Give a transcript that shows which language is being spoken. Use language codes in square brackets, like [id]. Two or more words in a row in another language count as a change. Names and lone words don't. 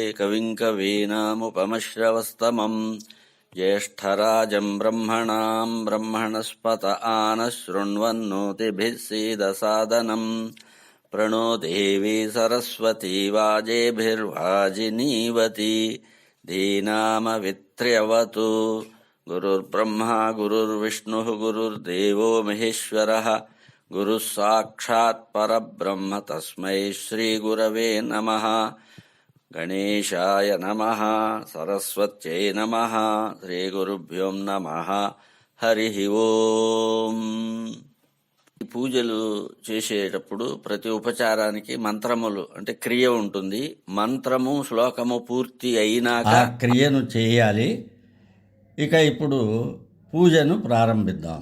[sa] కవిం కవీనాముపమశ్రవస్తమం జ్యేష్ఠరాజం బ్రహ్మణాం బ్రహ్మణస్పత ఆనశృణ్వన్నోతిభిः सीदसादनं प्रणो देवी सरस्वती वाजेभिर्वाजिनीवती धीनामवित्र्यवतु। गुरुर्ब्रह्मा गुरुर्विष्णुः गुरुर्देवो महेश्वरः गुरुः साक्षात् परब्रह्म तस्मै श्रीगुरवे नमः। गणेशाय नमः, सरस्वत्यै नमः, శ్రీగురుభ్యో నమః. హరి ఓం. [te] పూజలు చేసేటప్పుడు ప్రతి ఉపచారానికి మంత్రములు అంటే క్రియ ఉంటుంది. మంత్రము శ్లోకము పూర్తి అయినాక క్రియను చేయాలి. ఇక ఇప్పుడు పూజను ప్రారంభిద్దాం.